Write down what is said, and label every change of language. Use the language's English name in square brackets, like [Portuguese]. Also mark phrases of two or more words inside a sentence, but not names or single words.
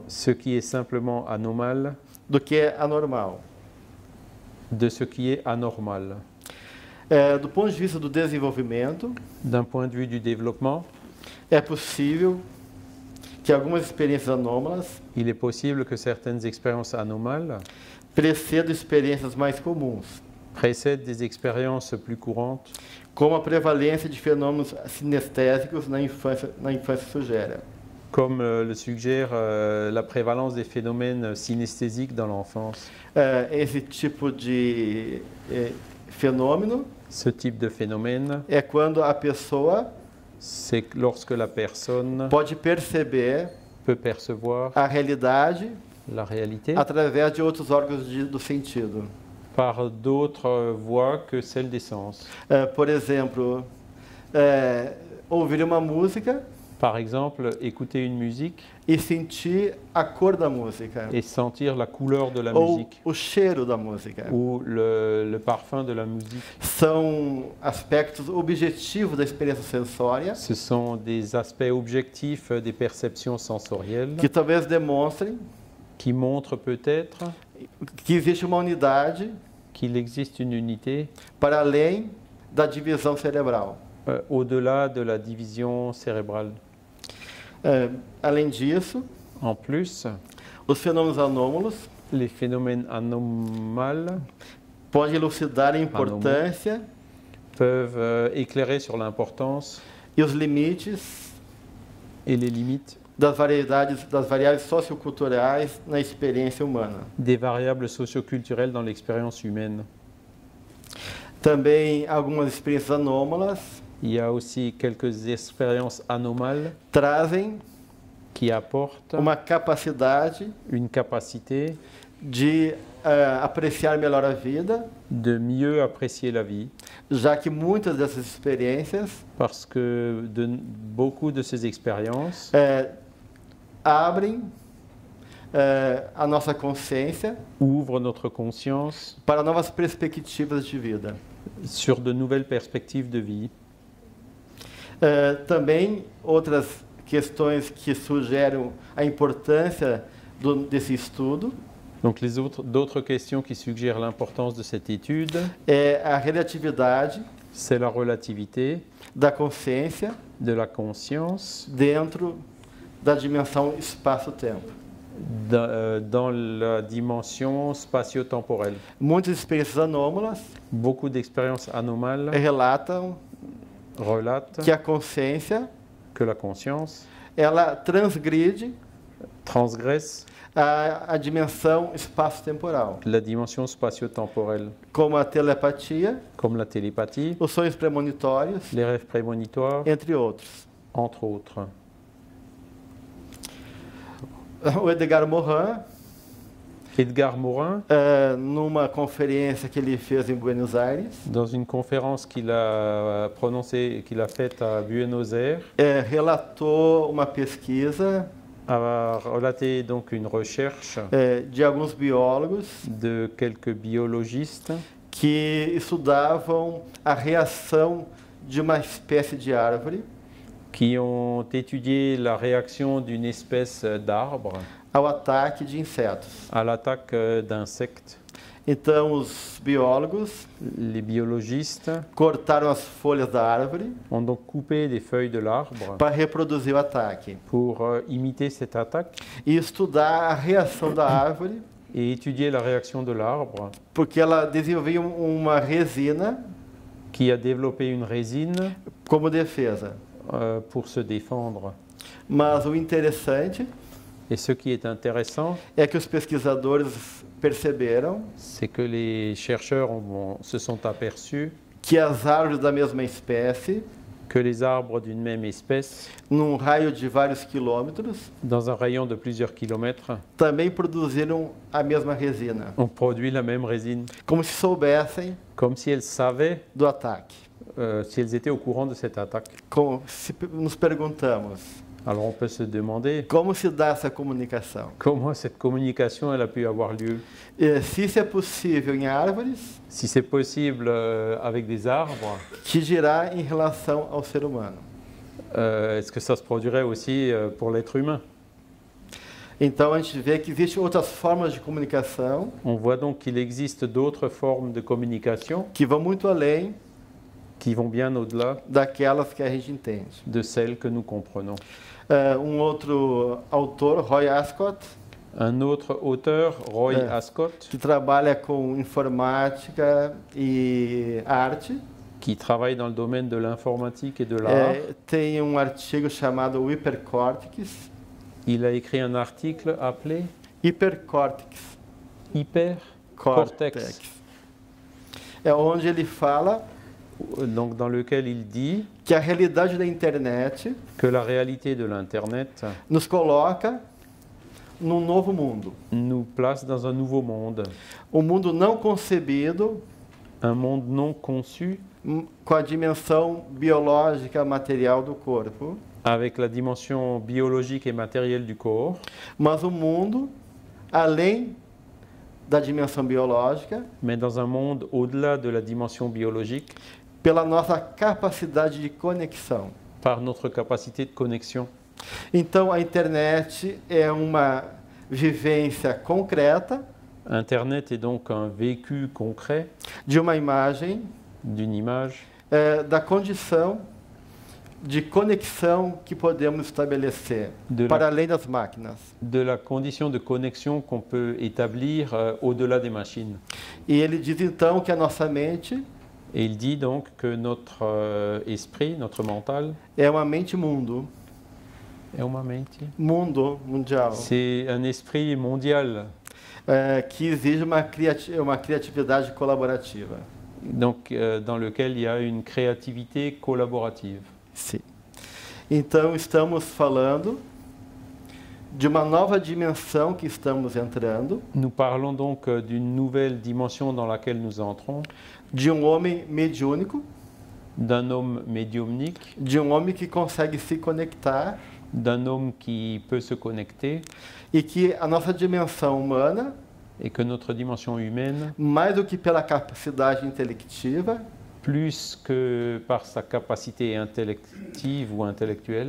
[French] ce qui est simplement anormal [Portuguese] do que é anormal. [French] de ce qui est anormal. [Portuguese] Do ponto de vista do desenvolvimento, [French] D'un point de vue du développement, [Portuguese] é possível que algumas experiências anômalas [French] il est possible que certaines expériences anomales [Portuguese] precedam experiências mais comuns, [French] précèdent des expériences plus courantes, [Portuguese] como a prevalência de fenômenos sinestésicos na infância sugere. [French] comme le suggère la prévalence des phénomènes synesthésiques dans l'enfance. [Portuguese] Esse tipo de fenômeno [French] Ce type de phénomène, [Portuguese] é quando a pessoa [French] c'est lorsque la personne [Portuguese] pode perceber [French] peut percevoir [Portuguese] a realidade [French] la réalité [Portuguese] através de outros órgãos do sentido. [French] par d'autres voies que celles des sens. [Portuguese] Por exemplo, ouvir uma música [French] Par exemple, écouter une musique [Portuguese] e sentir a cor da música, [French] et sentir la couleur de la ou musique [Portuguese] o cheiro da música. [French] ou le parfum de la musique. [Portuguese] São aspectos objetivos da experiência sensória [French] Ce sont des aspects objectifs des perceptions sensorielles [Portuguese] que talvez demonstrem [French] qui montrent peut-être [Portuguese] que existe uma unidade [French] qu'il existe une unité [Portuguese] para além da divisão cerebral. [French] Au-delà de la division cérébrale. [Portuguese] Além disso, [French] En plus, [Portuguese] os fenômenos anômalos [French] les phénomènes anomales [Portuguese] podem elucidar a importância [French] peuvent éclairer sur l'importance [Portuguese] e os limites [French] et les limites [Portuguese] das variáveis socioculturais na experiência humana. [French] des variables socioculturelles dans l'expérience humaine. [Portuguese] Também algumas experiências anômalas [French] Il y a aussi quelques expériences anomales [Portuguese] trazem [French] qui apportent [Portuguese] uma capacidade [French] une capacité [Portuguese] de apreciar melhor a vida, [French] de mieux apprécier la vie, [Portuguese] já que muitas dessas experiências [French] parce que beaucoup de ces expériences [Portuguese] abrem a nossa consciência [French] ouvrent notre conscience [Portuguese] para novas perspectivas de vida. [French] sur de nouvelles perspectives de vie. [Portuguese] Também outras questões que sugerem a importância desse estudo [French] Donc d'autres questions qui suggèrent l'importance de cette étude, [Portuguese] é a relatividade [French] c'est la relativité [Portuguese] da consciência [French] de la conscience [Portuguese] dentro da dimensão espaço-tempo. [French] dans la dimension spatio-temporelle. [Portuguese] Muitas experiências anômalas [French] Beaucoup d'expériences anomales [Portuguese] relatam [French] relatent [Portuguese] que a consciência [French] que la conscience [Portuguese] ela transgride [French] transgresse [Portuguese] a dimensão espaço-temporal, [French] la dimension spatio-temporelle, [Portuguese] como a telepatia, [French] comme la télépathie, [Portuguese] os sonhos premonitórios, [French] les rêves prémonitoires, [Portuguese] entre outros. [French] entre autres. [Portuguese] O Edgar Morin, [French] Edgar Morin, [Portuguese] numa conferência que ele fez em Buenos Aires, [French] dans une conférence qu'il a prononcée, qu'il a faite à Buenos Aires, [Portuguese] relatou uma pesquisa [French] a relaté donc une recherche [Portuguese] de alguns biólogos [French] de quelques biologistes [Portuguese] que estudavam a reação de uma espécie de árvore [French] qui ont étudié la réaction d'une espèce d'arbre [Portuguese] ao ataque de insetos. [French] à l'attaque d'insectes. [Portuguese] Então, os biólogos [French] Les biologistes [Portuguese] cortaram as folhas da árvore [French] ont donc coupé des feuilles de l'arbre [Portuguese] para reproduzir o ataque [French] pour imiter cette attaque [Portuguese] e estudar a reação da árvore, [French] et étudier la réaction de l'arbre [Portuguese] porque ela desenvolvia uma resina [French] qui a développé une résine [Portuguese] como defesa. [French] pour se défendre. [Portuguese] Mas o interessante [French] Et ce qui est intéressant, [Portuguese] é que os pesquisadores perceberam [French] c'est que les chercheurs se sont aperçus [Portuguese] que as árvores da mesma espécie, [French] que les arbres d'une même espèce, [Portuguese] num raio de vários quilômetros, [French] dans un rayon de plusieurs kilomètres, [Portuguese] também produziram a mesma resina, [French] ont produit la même résine, [Portuguese] como se soubessem [French] comme si elles savaient, [Portuguese] do ataque. [French] si elles étaient au courant de cette attaque. [Portuguese] Como se nos perguntamos, [French] Alors on peut se demander [Portuguese] como se dá essa comunicação? [French] comment cette communication elle a pu avoir lieu. [Portuguese] Se isso é possível em árvores, [French] Si c'est possible avec des arbres, [Portuguese] que dirá em relação ao ser humano? [French] est-ce que ça se produirait aussi pour l'être humain? [Portuguese] Então a gente vê que existem outras formas de comunicação [French] On voit donc qu'il existe d'autres formes de communication [Portuguese] que vão muito além [French] qui vont bien au-delà [Portuguese] daquelas que a gente entende. [French] de celles que nous comprenons. [Portuguese] Outro autor, Roy Ascott, [French] Un autre auteur, Roy Ascott, [Portuguese] que trabalha com informática e arte, [French] qui travaille dans le domaine de l'informatique et de l'art, [Portuguese] tem artigo chamado Hypercortex. [French] il a écrit un article appelé Hypercortex. Hypercortex, [Portuguese] É onde ele fala [French] donc dans lequel il dit [Portuguese] que a realidade da internet [French] que la réalité de l'Internet [Portuguese] nos coloca num novo mundo. [French] nous place dans un nouveau monde, [Portuguese] Mundo não concebido [French] un monde non conçu [Portuguese] com a dimensão biológica material do corpo, [French] avec la dimension biologique et matérielle du corps, [Portuguese] mas mundo além da dimensão biológica, [French] mais dans un monde au-delà de la dimension biologique, [Portuguese] pela nossa capacidade de conexão. [French] par notre capacité de connexion. [Portuguese] Então, a internet é uma vivência concreta [French] Internet est donc un vécu concret [Portuguese] de uma imagem, [French] d'une image, [Portuguese] da condição de conexão que podemos estabelecer [French] de [Portuguese] para [French] la, [Portuguese] além das máquinas. [French] de la condition de connexion qu'on peut établir au-delà des machines. [Portuguese] E ele diz então que a nossa mente [French] Et il dit donc que notre esprit, notre mental, [Portuguese] é uma mente-mundo. É uma mente. mundo, mundial, [French] C'est un esprit mondial. [Portuguese] que exige uma criatividade colaborativa. [French] Donc, dans lequel il y a une créativité collaborative. [Portuguese] Sim. Então, estamos falando de uma nova dimensão que estamos entrando, [French] Nous parlons donc d'une nouvelle dimension dans laquelle nous entrons, [Portuguese] de um homem mediúnico, [French] d'un homme médiumnique, [Portuguese] de um homem que consegue se conectar [French] d'un homme qui peut se connecter, [Portuguese] e que a nossa dimensão humana, [French] et que notre dimension humaine, [Portuguese] mais do que pela capacidade intelectiva, [French] plus que par sa capacité intellective ou intellectuelle,